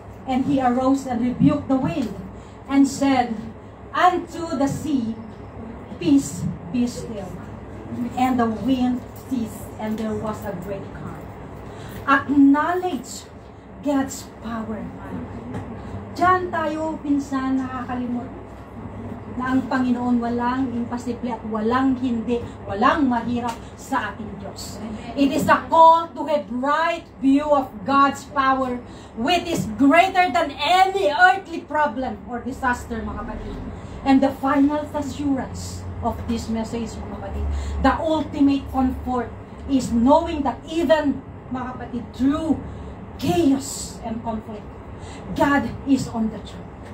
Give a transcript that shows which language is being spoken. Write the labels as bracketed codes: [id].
[en] And he arose and rebuked the wind, and said unto the sea, Peace, be still. And the wind ceased, and there was a great calm. Acknowledge God's power. [tl] Diyan tayo pinsan nakakalimot na ang Panginoon walang imposible at walang hindi, walang mahirap sa ating Diyos. [en] It is a call to have right view of God's power, which is greater than any earthly problem or disaster, [tl] mga kapatid. [en] And the final assurance of this message, [tl] mga kapatid, [en] the ultimate comfort is knowing that even, mga kapatid, through chaos and conflict, God is on the throne.